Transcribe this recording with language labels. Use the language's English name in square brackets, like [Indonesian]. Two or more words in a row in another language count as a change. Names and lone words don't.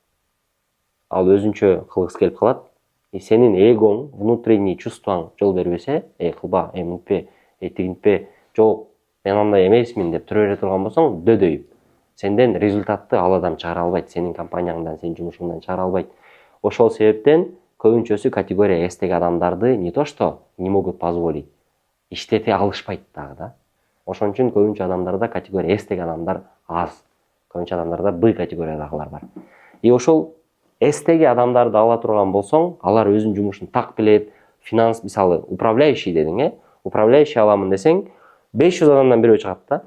[Kyrgyz] Ал өзүнчө кылгысы келип калат. Сенин эгоң, [Russian] внутренний чувствоң [Kyrgyz] жол бербесе, кылба, мынтпе, тигинтпе, жок, мен андай эмесмин деп тура бере турган болсоң, дөдөйүп. Сенден результатты ал адам чыгара албайт, сенин компанияңдан, сенин жумушуңдан чыгара албайт. Ошол себептен көбүнчөсү категория S'теги адамдарды [Russian] не то что не могут позволить, [Kyrgyz] иштете алышпайт дагы да. Ошон үчүн көбүнчө адамдарда категория S'теги адамдар аз. Көбүнчө адамдарда Б категориядагылар бар. И ошол S'теги адамдарды ала турган болсоң, алар өзүнүн жумушун так билет. Финанс, мисалы, управляющий дедиң, управляющий аламын десең, 500 адамдан бирөө чыгат да.